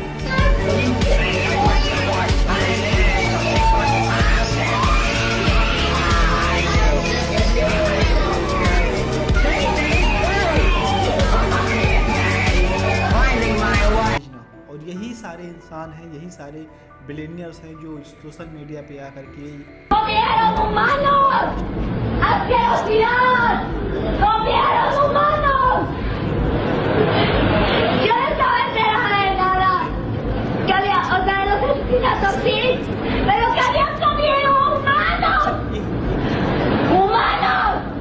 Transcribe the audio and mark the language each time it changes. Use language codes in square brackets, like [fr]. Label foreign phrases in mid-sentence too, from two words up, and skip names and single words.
[hi] और यही सारे इंसान हैं, यही सारे बिलियनियर्स हैं जो [en] social media [hi] पे आकर के [es] ¡Gobiernos humanos! Yo no estaba enterada de nada. Que había, o sea, los asesinatos sí, pero que había gobiernos humanos. ¡Humanos!